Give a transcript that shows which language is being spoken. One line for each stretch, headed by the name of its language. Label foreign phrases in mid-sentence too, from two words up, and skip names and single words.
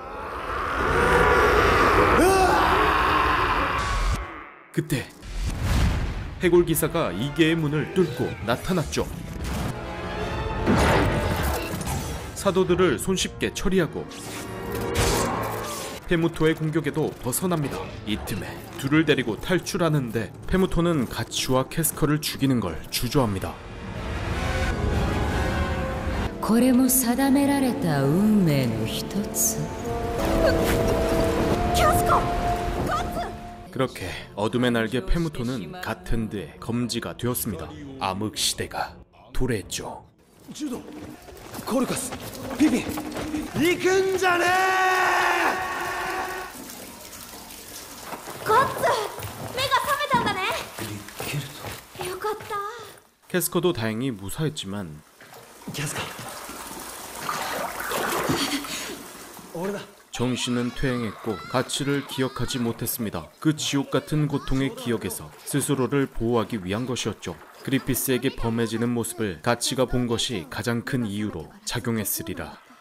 Korean: 그때 해골 기사가 이계의 문을 뚫고 나타났죠. 사도들을 손쉽게 처리하고 페무토의 공격에도 벗어납니다. 이 틈에 둘을 데리고 탈출하는데 페무토는 가츠와 캐스커를 죽이는 걸 주저합니다.
Japanese: これも定められた運命の一つ。
Korean: 그렇게 어둠의 날개 페무토는 가텐드의 검지가 되었습니다. 암흑시대가 도래했죠. 주도, 코르카스, 피핀,
Japanese: 行くんじゃねー! コッツ、目が覚めたんだね。よかった。
Korean: 캐스커도 다행히 무사했지만 정신은 퇴행했고 가치를 기억하지 못했습니다. 그 지옥같은 고통의 기억에서 스스로를 보호하기 위한 것이었죠. 그리피스에게 범해지는 모습을 가치가 본 것이 가장 큰 이유로 작용했으리라.